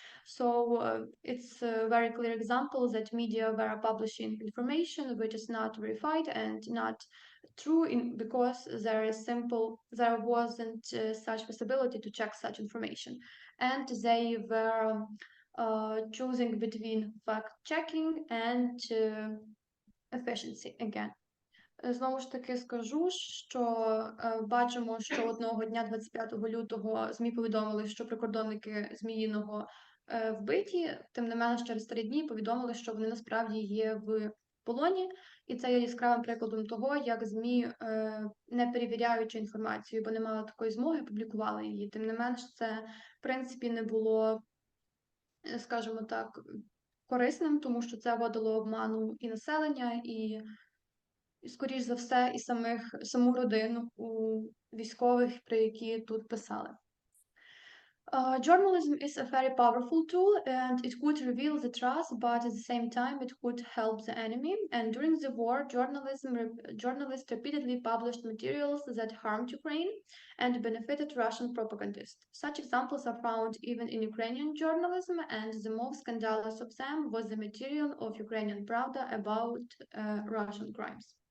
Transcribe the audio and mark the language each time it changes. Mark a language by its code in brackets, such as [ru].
[en] So it's a very clear example that media were publishing information which is not verified and not true because there wasn't such possibility to check such information, and they were choosing between fact checking and efficiency again. [uk] Знову ж таки скажу, що бачимо, що одного дня, 25 лютого, ЗМІ повідомили, що прикордонники Зміїного вбиті, тим не менш через 3 дні повідомили, що вони насправді є в полоні, і це є яскравим прикладом того, як ЗМІ, не перевіряючи інформацію, бо не мали такої змоги, публікували її. Тим не менш, це, в принципі, не було, скажімо так, корисним, тому що це вводило обману і населення, і скоріш за все, і саму родину у військових, про які тут писали. [en] Journalism is a very powerful tool and it could reveal the truth, but at the same time it could help the enemy. And during the war, journalists repeatedly published materials that harmed Ukraine and benefited Russian propagandists. Such examples are found even in Ukrainian journalism, and the most scandalous of them was the material of Ukrainian Pravda about Russian crimes.